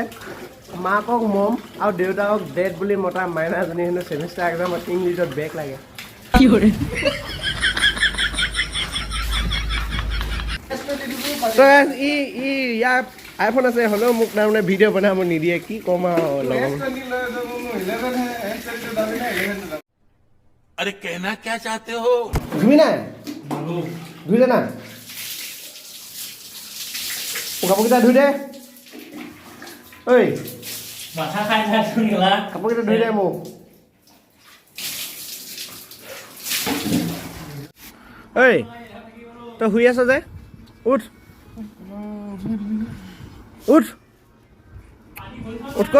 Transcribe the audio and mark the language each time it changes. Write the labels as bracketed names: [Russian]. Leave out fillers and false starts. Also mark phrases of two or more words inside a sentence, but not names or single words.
[Assamese] মাকক মম আৰু দেউতাকক ডেড বুলি মতা মাইনাজনী হেনো [English] semester exam [Assamese] ইংলিছত বেক লাগে। কি কৰে? ইয়াৰ আইফোন আছে হ'লেও মোক তাৰমানে ভিডিঅ' বনাব নিদিয়ে। কি ক'ম আৰু লগৰ। [Hindi] अरे कहना क्या चाहते हो? [Assamese] ধুবি নাই? ধুই দে না। কাপোৰকেইটা ধুই দে। ঐ মাথা খাই থাকোঁ গেলা। কাপোৰকেইটা ধুই দে মোক। ঐ তই শুই আছ যে উঠ উঠ উঠ ক।